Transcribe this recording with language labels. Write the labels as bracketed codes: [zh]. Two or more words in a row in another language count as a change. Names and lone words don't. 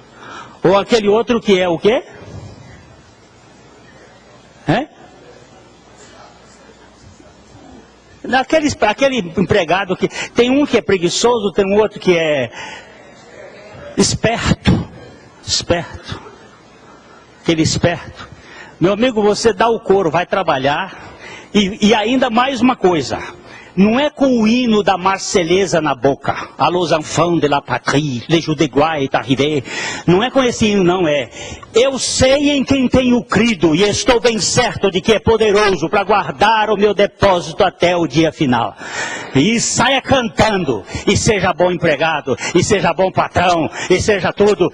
[pt] Ou aquele outro que é o quê? Aquele empregado que tem um que é preguiçoso, tem um outro que é esperto. Aquele esperto. Meu amigo, você dá o couro, vai trabalhar. E ainda mais uma coisa. Não é com o hino da Marselhesa na boca. [fr] Allons enfants de la patrie, les jours de gloire est arrivé. [pt] Não é com esse hino, não é. Eu sei em quem tenho crido e estou bem certo de que é poderoso para guardar o meu depósito até o dia final. E saia cantando. E seja bom empregado, e seja bom patrão, e seja tudo.